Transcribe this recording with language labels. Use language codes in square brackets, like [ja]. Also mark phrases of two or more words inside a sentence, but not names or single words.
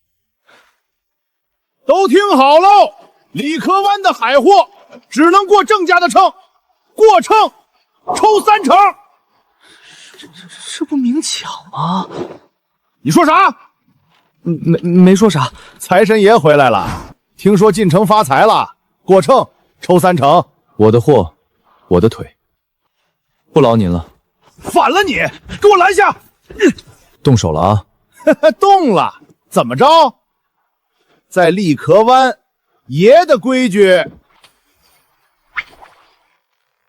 [zh] 都聽好嘍，李克灣的海貨只能過鄭家的秤，過秤抽3成。這不明搶嗎？你說啥？沒說啥。財神爺回來了，聽說進城發財了，過秤抽3成。我的貨，我的腿，不勞您了。反了你，給我攔下！動手了啊！動了，怎麼着？在立殼灣，爺的規矩。